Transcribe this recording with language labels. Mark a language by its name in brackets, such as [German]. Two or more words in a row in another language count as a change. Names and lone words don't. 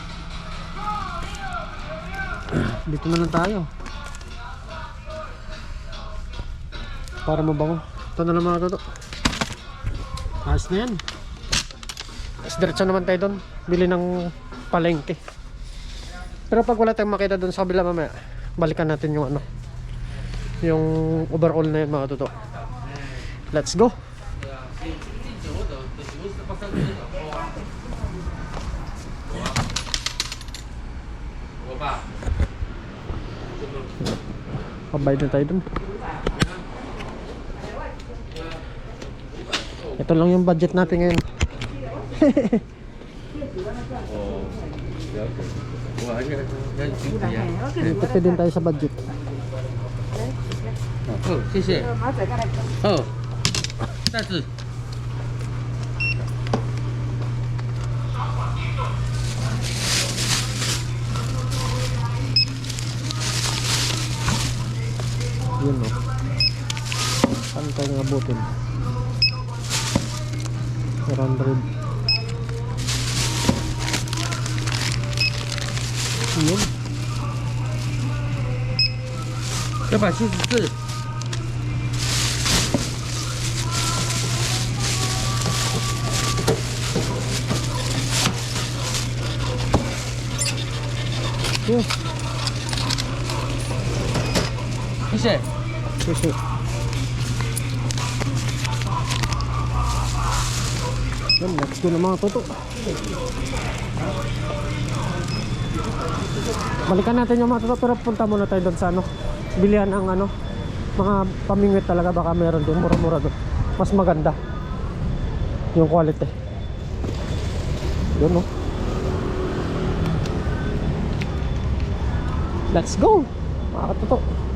[Filipino] Dito na lang tayo para mabango. Ito na lang mga toto. Ayos na yan. Tapos diretso naman tayo doon, bili ng palengke. Pero pag wala tayong makita doon sa kabila mamaya, balikan natin yung ano, yung overall na yun mga toto. [English] Let's go. [Filipino] Pabayad na tayo dun. Ito lang yung budget natin ngayon. Tipid din tayo sa budget. [Chinese] Oh, 谢谢。哦，下次。 [Filipino] Yun o. Saan tayo ngabutin? 400. Yun. [Chinese] 要把74。 [Filipino] Yes. [Chinese] 谢谢。 [Filipino] Susi. Yan, [English] let's go [Filipino] na mga toto. Balikan natin yung mga toto, pero punta muna tayo doon sa ano, bilihan ng ano, mga pamingwit talaga, baka meron doon, mura-mura doon. Mas maganda yung quality. Yun no. [English] Let's go [Filipino] mga toto.